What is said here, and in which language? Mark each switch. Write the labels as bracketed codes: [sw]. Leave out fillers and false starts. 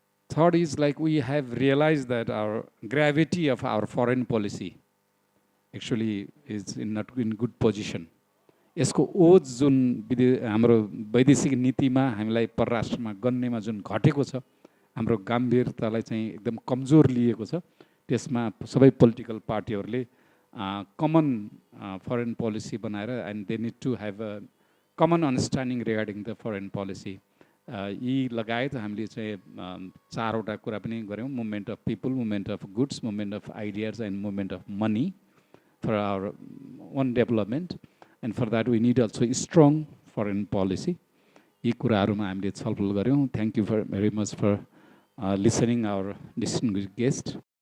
[en] Third is like we have realized that our gravity of our foreign policy actually is not in good position. [ne] यसको ओज जुन हाम्रो वैदेशिक नीतिमा हामीलाई परराष्ट्रमा गन्नेमा जुन घटेको छ हाम्रो गम्भीरतालाई चाहिँ एकदम कमजोर लिएको छ त्यसमा सबै पोलिटिकल पार्टीहरूले कमन फरेन पोलिसी बनाएर [en] and they need to have a common understanding regarding the foreign policy [ne] यी लगायत हामीले चाहिँ चारवटा कुरा पनि गऱ्यौँ [en] Movement of people movement of goods movement of ideas and movement of money for our own development and for that we need also a strong foreign policy. [ne] यी कुराहरुमा हामीले छलफल गर्यौं. [en] Thank you very much for listening our distinguished guest.